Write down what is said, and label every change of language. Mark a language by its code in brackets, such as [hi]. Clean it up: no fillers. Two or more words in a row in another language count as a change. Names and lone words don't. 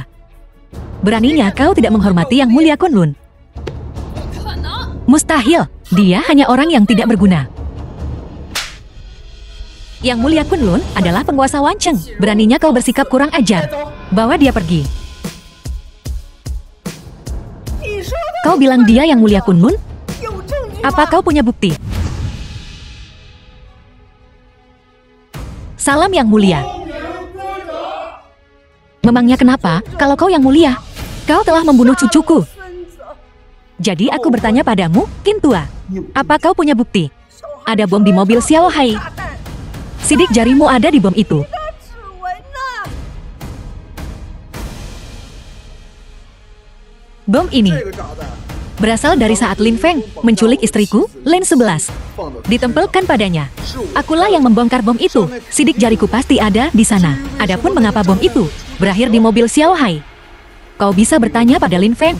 [id] Beraninya kau tidak menghormati Yang Mulia Kunlun. [zh] 不可能！ [id] Mustahil. Dia hanya orang yang tidak berguna. Yang Mulia Kunlun adalah penguasa Wan Cheng. Beraninya kau bersikap kurang ajar. Bawa dia pergi. [zh] 你说的 [id] Kau bilang dia Yang Mulia Kunlun? [zh] 有证据吗？ [id] Apa kau punya bukti? Salam Yang Mulia. Memangnya kenapa kalau kau Yang Mulia? Kau telah membunuh cucuku. [zh] 孙子， [id] Jadi aku bertanya padamu, Qin tua. Apa kau punya bukti? [zh] 手还 [id] Ada bom di mobil Xiao Hai. [zh] 炸弹， [id] Sidik jarimu ada di bom itu. [zh] 他指纹呢？ [id] Bom ini berasal dari saat Lin Feng menculik istriku, Lin 11. Ditempelkan padanya. Akulah yang membongkar bom itu. Sidik jariku pasti ada di sana. Adapun mengapa bom itu berakhir di mobil Xiao Hai, kau bisa bertanya pada Lin Feng.